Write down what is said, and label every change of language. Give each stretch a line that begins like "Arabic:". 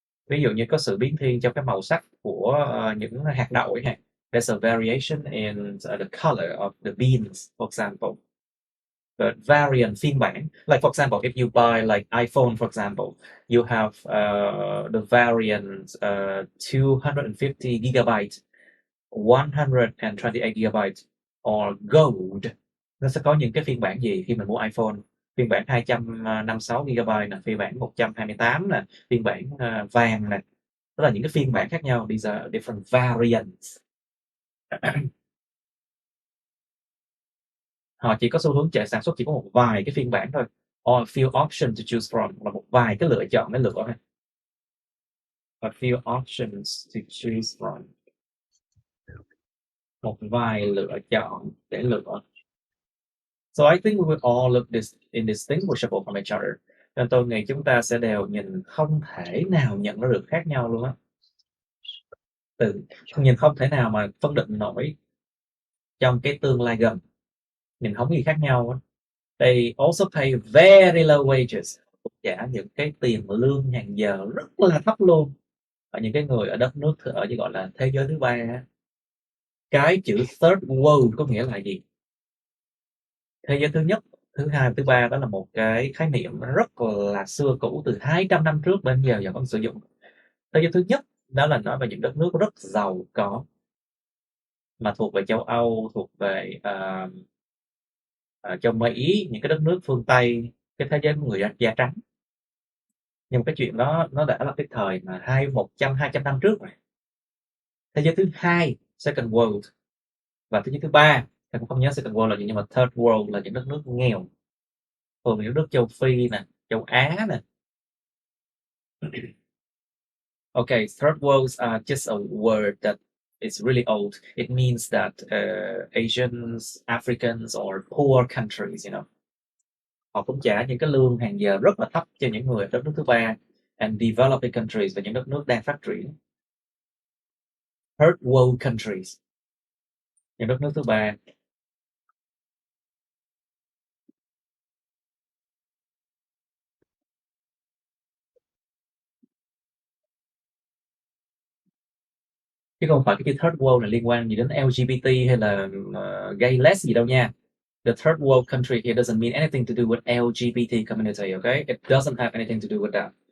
Vietnamese: Ví dụ như có sự biến thiên trong cái màu sắc của những hạt đậu ấy.
English: There's a variation in the color of the beans, for example. But variant, phiên bản. Like for example, if you buy like iPhone, for example, you have the variant 250 gigabyte, 128 gigabyte, or gold.
Vietnamese: Nó sẽ có những cái phiên bản gì khi mình mua iPhone? Phiên bản 256 gigabyte nè, phiên bản 128 nè, phiên bản vàng nè. Đó là những cái phiên bản khác nhau.
English: These are different variants.
Vietnamese: Họ chỉ có xu hướng sản xuất chỉ có một vài cái phiên bản thôi.
English: Or a few options to choose from,
Vietnamese: là một vài cái lựa chọn để lựa.
English: A few options to choose from.
Vietnamese: Một vài lựa chọn để lựa.
English: So I think we will all look indistinguishable from each other.
Vietnamese: Nên tôi nghĩ chúng ta sẽ đều nhìn không thể nào nhận ra được khác nhau luôn á. Nhìn không thể nào mà phân định nổi trong cái tương lai gần. Nhìn không gì khác nhau á.
English: They also pay very low wages.
Vietnamese: Trả những cái tiền lương hàng giờ rất là thấp luôn. Ở những cái người ở đất nước ở như gọi là thế giới thứ ba á. Cái chữ third world có nghĩa là gì? Thế giới thứ nhất, thứ hai, thứ ba, đó là một cái khái niệm rất là xưa cũ, từ 200 năm trước đến giờ vẫn còn sử dụng. Thế giới thứ nhất đó là nói về những đất nước rất giàu có, mà thuộc về châu Âu, thuộc về châu Mỹ, những cái đất nước phương Tây, cái thế giới của người da trắng. Nhưng mà cái chuyện đó nó đã là cái thời mà 200 năm trước rồi. Thế giới thứ hai, second world, và thế giới thứ ba, em cũng không nhớ second world là gì, nhưng mà third world là những đất nước nghèo, thường những nước châu Phi nè, châu Á nè.
English: Okay, third worlds are just a word that is really old. It means that Asians, Africans, or poor countries, you know,
Vietnamese: họ cũng trả những cái lương hàng giờ rất là thấp cho những người ở đất nước thứ ba,
English: and developing countries
Vietnamese: và những đất nước đang phát triển.
English: Third world countries,
Vietnamese: những đất nước thứ ba. Chứ không phải cái chữ third world này liên quan gì đến LGBT hay là gay less gì đâu nha.
English: The third world country here doesn't mean anything to do with LGBT community, okay? It doesn't have anything to do with that.